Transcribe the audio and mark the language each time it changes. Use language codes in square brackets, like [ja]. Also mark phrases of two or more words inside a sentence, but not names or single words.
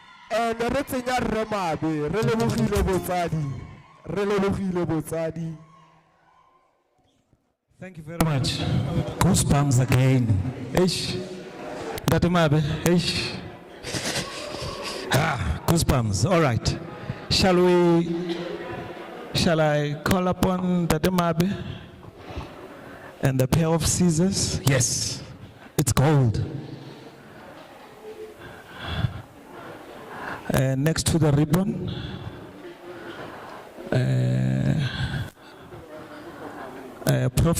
[tn] And re tsenya Rre Mabe, re lebogile botsadi. Re lebogile botsadi. [en] Thank you very much. Goosebumps again. Eish. Dr. Mabe, eish. Goosebumps. All right. Shall I call upon Dr. Mabe and the pair of scissors? Yes, it's gold. Next to the ribbon, Prof.